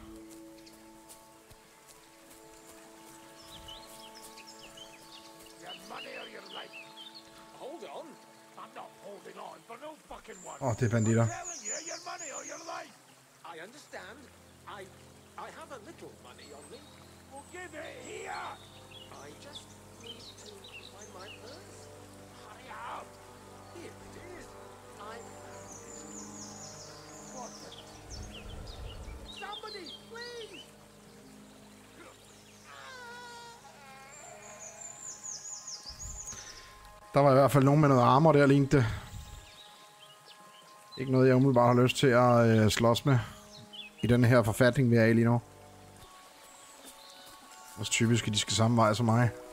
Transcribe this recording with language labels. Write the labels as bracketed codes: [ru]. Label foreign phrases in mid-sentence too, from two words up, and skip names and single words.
[da] Det er banditter. [en] I have a little money on me. Well, give it here! I just need to find my purse. Hurry up! Here it is. I found it. What the... Somebody, please! [da] Der var i hvert fald nogen med noget armor der, lignede det. Ikke noget, jeg umiddelbart har lyst til at slås med. I den her forfatning, vi er i lige nu. Også typisk, at de skal samme vej som mig.